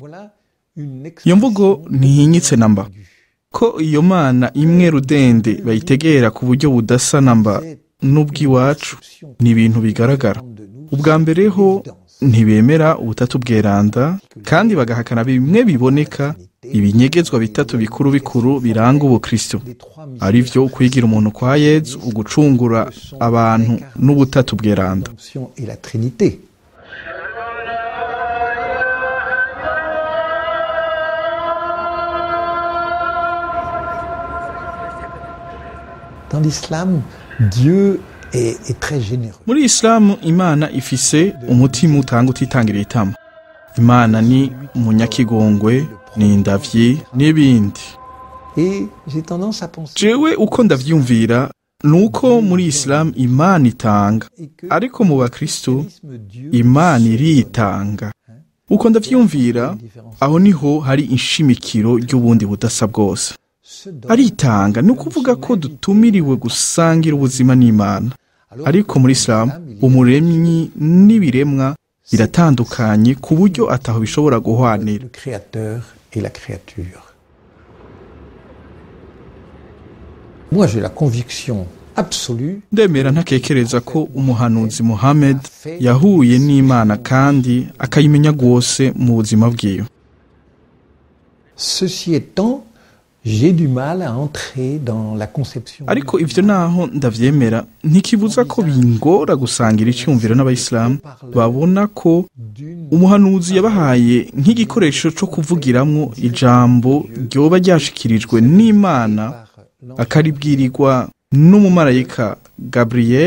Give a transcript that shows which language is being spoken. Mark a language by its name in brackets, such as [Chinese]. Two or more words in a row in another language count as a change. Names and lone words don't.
[Rundi] Iyo mvugo ntihinyitse namba, ko iyo Mana imwe rudende bayitegera ku buryo budasa namba n'ubw'iwacu ni ibintu bigaragara. Ubwa mbere ho ntibemera ubutatu bweranda, kandi bagahakana bimwe biboneka, ibinyegezwa bitatu bikuru bikuru biranga ubukristo, ari vyo ukwigira umuntu kwa Yesu, ugucungura abantu n'ubutatu bweranda. [French] Dans l'islam, Dieu est très généreux. [Rundi] Muri Islamu Imana ifise umutima utanga utitangira itama. Imana ni umunyakigongwe, ni indavyi n'ibindi. Jewe uko ndavyumvira nuko muri Islam Imana itanga, ariko mu bakristo Imana iritanga. Uko ndavyumvira aho niho hari inshimikiro ry'ubundi budasa bwose. Aritanga ni ukuvuga ko dutumiriwe gusangira ubuzima n'Imana, ariko muri Islam umuremyi n'ibiremwa biratandukanye ku buryo ataho bishobora guhwanira. [French] Moi j'ai la conviction absolue. [Rundi] Ndemera ntakekereza ko umuhanuzi Muhammad yahuye n'Imana kandi akayimenya rwose mu buzima bwiwe. [French] Ceci étant, j'ai du mal à entrer dans la conception. [Rundi] ariko ivyo naho ndavyemera ntikibuza ko bingora gusangira icyumviro n'abayisilamu babona ko umuhanuzi yabahaye nk'igikoresho co kuvugiramwo ijambo ryoba ryashikirijwe n'Imana akaribwirirwa n'umumarayika Gabriel.